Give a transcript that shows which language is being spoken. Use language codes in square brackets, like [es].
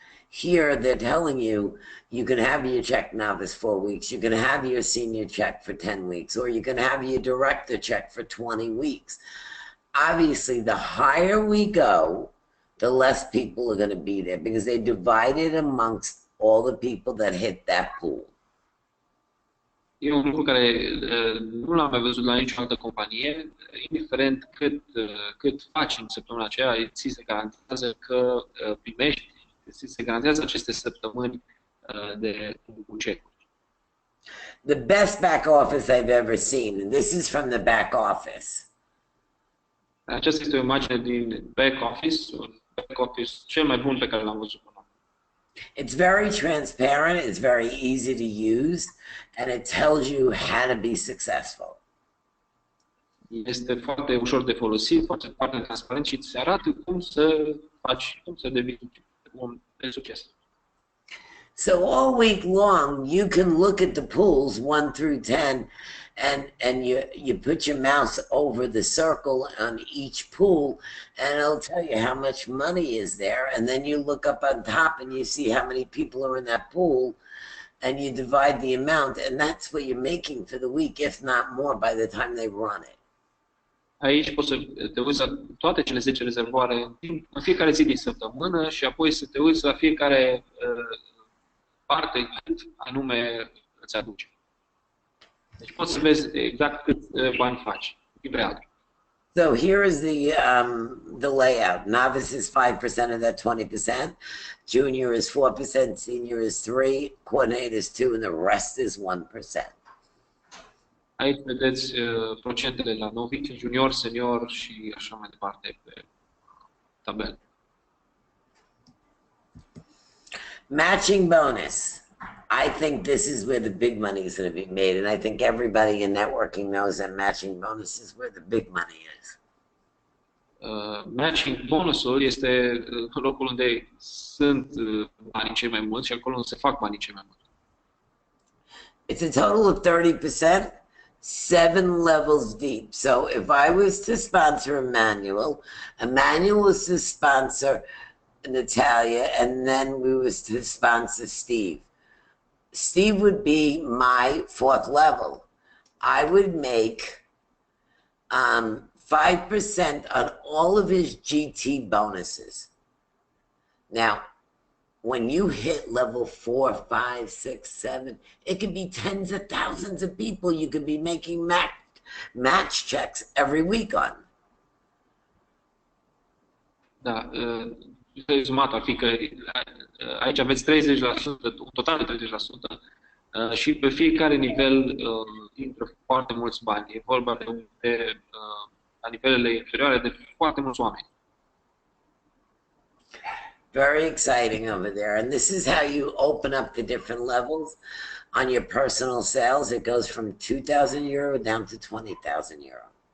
[en] Here, they're telling you, you can have your check Novice 4 weeks, you can have your senior check for 10 weeks, or you can have your director check for 20 weeks. Obviously, the higher we go, the less people are going to be there, because they divide it amongst all the people that hit that pool. [ro] E un lucru care nu l-am mai văzut la nicio altă companie. Indiferent cât faci în săptămâna aceea, ți se garantează că primești, ți se garantează aceste săptămâni de cecuri. [en] The best back office I've ever seen, and this is from the back office. [ro] Aceasta este o imagine din back office cel mai bun pe care l-am văzut până. [en] It's very transparent, it's very easy to use, and it tells you how to be successful. [ro] Este foarte ușor de folosit, foarte transparent și îți arată cum să faci, cum să devii un de succes. [en] So all week long, you can look at the pools 1 through 10, and you put your mouse over the circle on each pool, and it'll tell you how much money is there. And then you look up on top and you see how many people are in that pool, and you divide the amount, and that's what you're making for the week, if not more, by the time they run it. [ro] Aici poți să te uiți la toate cele 10 rezervoare în fiecare zi din săptămână și apoi să te uiți la fiecare parte cât anume îți aduce. Deci poți să vezi exact cât bani faci, timp real. [en] So here is the layout. Novice is 5% of that 20%. Junior is 4%. Senior is 3%. Coordinator is 2%, and the rest is 1%. [ro] Aici vedeți procentele la novice, junior, senior și așa mai departe pe tabel. [en] Matching bonus. I think this is where the big money is going to be made, and I think everybody in networking knows that matching bonus is where the big money is. [ro] Matching bonusul este locul unde sunt banii cei mai mulți și acolo unde se fac banii cei mai mulți. [en] It's a total of 30%, 7 levels deep. So if I was to sponsor Emmanuel was to sponsor Natalia, and then we was to sponsor Steve. Steve would be my 4th level. I would make 5% on all of his GT bonuses. Now, when you hit level 4, 5, 6, 7, it could be tens of thousands of people you could be making match checks every week on. [ro] Da, rezumat ar fi că aici aveți 30%, un total de 30%, și pe fiecare nivel intră foarte mulți bani. E vorba de la nivelele inferioare de foarte mulți oameni. [en] Very exciting over there. And this is how you open up the different levels. On your personal sales, it goes from 2,000 euro down to 20,000 euro.